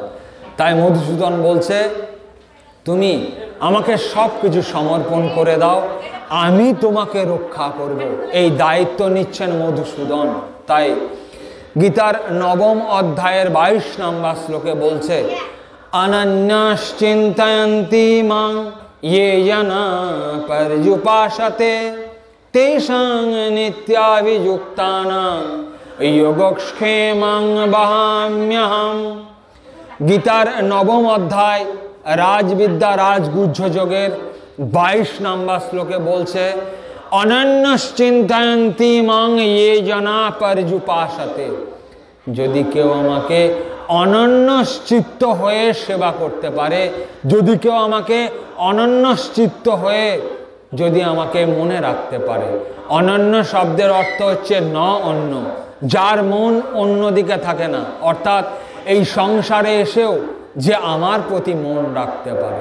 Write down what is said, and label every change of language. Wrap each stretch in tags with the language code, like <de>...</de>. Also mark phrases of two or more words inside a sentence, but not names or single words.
<bn>তাই মধুসূদন বলছে তুমি আমাকে সব কিছু সমর্পণ করে দাও, আমি তোমাকে রক্ষা করব। এই দায়িত্ব নিচ্ছেন মধুসূদন। তাই গীতার 9ম অধ্যায়ের 22 নম্বর শ্লোকে বলছে</bn> <sa>অনন্যাশ্চিন্তয়ন্তি মাং ये जना पर्युपासते तेषां नित्याभियुक्तानां योगक्षेमं वहाम्यहम्।</sa> <bn>গীতার 9ম অধ্যায় রাজবিদ্যা রাজগুহ্য যোগের 22 নম্বর শ্লোকে বলছে</bn> <sa>অনন্যশ্চিন্তয়ন্তি মাং ये जना पर्युपासते।</sa> <bn>যদি কেউ আমাকে অনন্যচিত্ত হয়ে সেবা করতে পারে, যদি কেউ আমাকে অনন্যচিত্ত হয়ে যদি আমাকে মনে রাখতে পারে। অনন্য শব্দের অর্থ হচ্ছে ন অন্য, যার মন অন্যদিকে থাকে না, অর্থাৎ এই সংসারে এসেও যে আমার প্রতি মন রাখতে পারে।</bn>